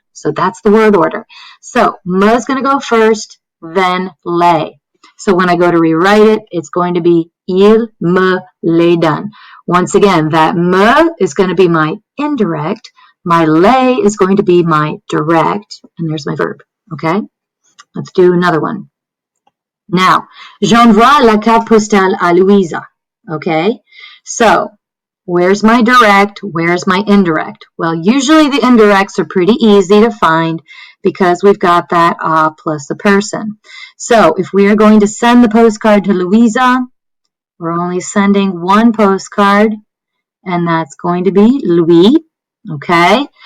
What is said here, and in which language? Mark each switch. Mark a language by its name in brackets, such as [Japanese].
[English] So that's the word order. So me is going to go first, then les. So when I go to rewrite it, it's going to be [French] il me les donne. [English] Once again, that me is going to be my indirect. My les is going to be my direct. And there's my verb. Okay? Let's do another one. Now, [French] j'envoie la carte postale à Louisa. [English] Okay? So, where's my direct? Where's my indirect? Well, usually the indirects are pretty easy to find because we've got that plus the person. So if we are going to send the postcard to Louisa, we're only sending one postcard, and that's going to be Louis, okay?